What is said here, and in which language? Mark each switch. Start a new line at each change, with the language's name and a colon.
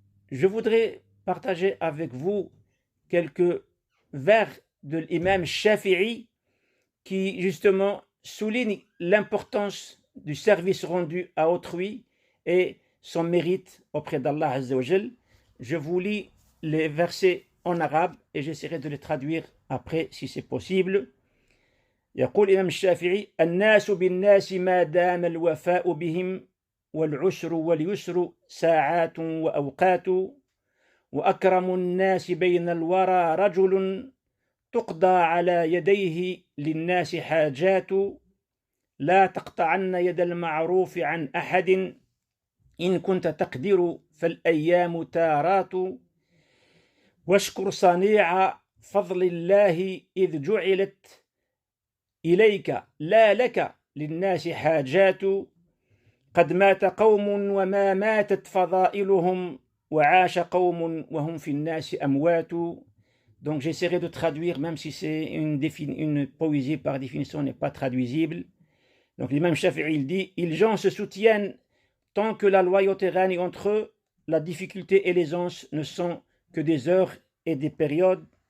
French: Je voudrais partager avec vous quelques vers de l'imam Shafi'i qui justement souligne l'importance du service rendu à autrui et son mérite auprès d'Allah Azza wa Jal. Je vous lis les versets en arabe et j'essaierai de les traduire après si c'est possible.
Arabic: يقول الإمام الشافعي: الناس بالناس ما دام الوفاء بهم والعسر واليسر ساعات وأوقات وأكرم الناس بين الورى رجل تقضى على يديه للناس حاجات لا تقطعن يد المعروف عن أحد إن كنت تقدر فالأيام تارات واشكر صنيع فضل الله إذ جعلت إليك لا لك للناس حاجات قد مات قوم وما ماتت فضائلهم وعاش قوم وهم في الناس أموات.
French: Donc j'essaierai de traduire, même si c'est une poésie par définition n'est pas traduisible. Donc l'imam Shafi'i il dit: les gens se soutiennent tant que la loyauté règne entre eux, la difficulté et l'aisance ne sont que des heures et des périodes.